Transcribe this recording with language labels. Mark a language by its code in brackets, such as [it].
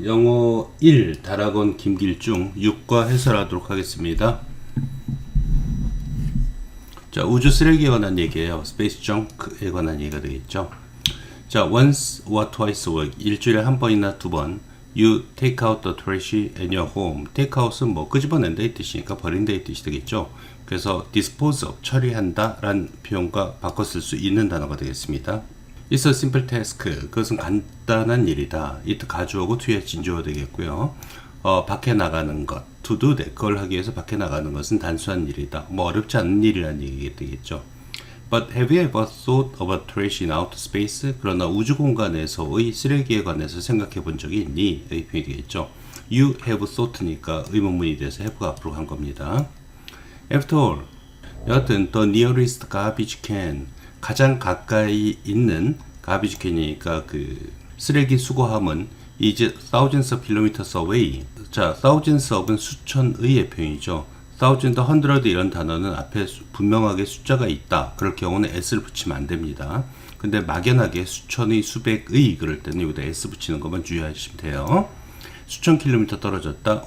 [ko] 영어 1 다락원 김길중 6과 해설하도록 하겠습니다. 자, 우주 쓰레기에 관한 얘기예요. 스페이스 정크에 관한 얘기가 되겠죠. [en] 자, once or twice a week, [ko] 일주일에 한 번이나 두 번, [en] you take out the trash in your home. [ko] take out은 뭐 끄집어낸다 이 뜻이니까 버린다 이 뜻이 되겠죠. 그래서 dispose of, 처리한다 라는 표현과 바꿔 쓸 수 있는 단어가 되겠습니다. [en] It's a simple task. [ko] 그것은 간단한 일이다. it 가주어고 to에 진주어 되겠고요. 밖에 나가는 것. [en] to do that. [ko] 그걸 하기 위해서 밖에 나가는 것은 단순한 일이다. 뭐 어렵지 않은 일이라는 얘기가 되겠죠. [en] But have you ever thought about trash in outer space? [ko] 그러나 우주 공간에서의 쓰레기에 관해서 생각해 본 적이 있니? 의 표현이 되겠죠. [en] You have thought [ko] 니까 의문문이 돼서 have가 앞으로 간 겁니다. [en] After all, [ko] 여하튼 [en] the nearest garbage can, [ko] 가장 가까이 있는 [en] garbage can [ko] 이니까 그 쓰레기 수거함은 [en] is thousands of kilometers away. [ko] 자, thousands of은 수천의의 표현이죠. thousand, hundred 이런 단어는 앞에 분명하게 숫자가 있다. 그럴 경우는 s를 붙이면 안 됩니다. 근데 막연하게 수천의, 수백의 그럴 때는 여기다 s 붙이는 것만 주의하시면 돼요. 수천 킬로미터 떨어졌다.